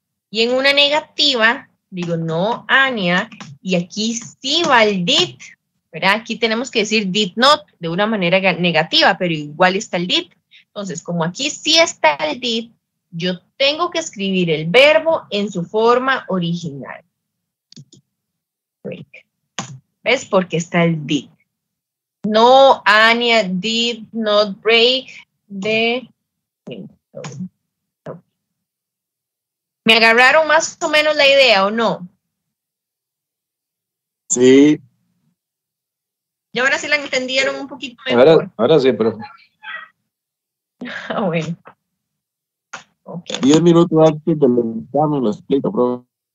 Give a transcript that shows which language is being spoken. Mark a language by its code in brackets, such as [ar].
[es] Y en una negativa, digo, no, Anya, y aquí sí va el did, ¿verdad? Aquí tenemos que decir did not de una manera negativa, pero igual está el did. Entonces, como aquí sí está el did, yo tengo que escribir el verbo en su forma original. Break. ¿Ves? Porque está el did. [en] No, Anya did not break the window. [es] ¿Me agarraron más o menos la idea o no? Sí, Y ahora sí la entendieron un poquito mejor. Ahora sí, profe. Ah, bueno. Ok. 10 minutos antes del examen lo explico, profe.